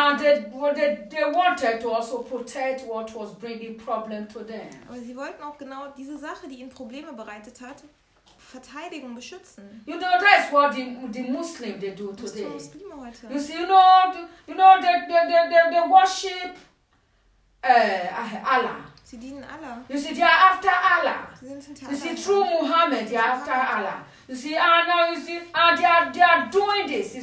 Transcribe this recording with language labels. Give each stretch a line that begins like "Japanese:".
English: And they wanted to also protect what was bringing problem to them.
German: Aber sie wollten auch genau diese Sache, die ihnen Probleme bereitet hat, Verteidigung beschützen.
English: You know, that's what the Muslim they do today.
German: Was tun Muslime heute?
English: You see, you know they worship Allah.
German: Sie dienen Allah.
English: You see, they are after Allah.
German: Sie sind hinter
English: Allah. You see, through Muhammad, they are after Allah. You see, they are doing this.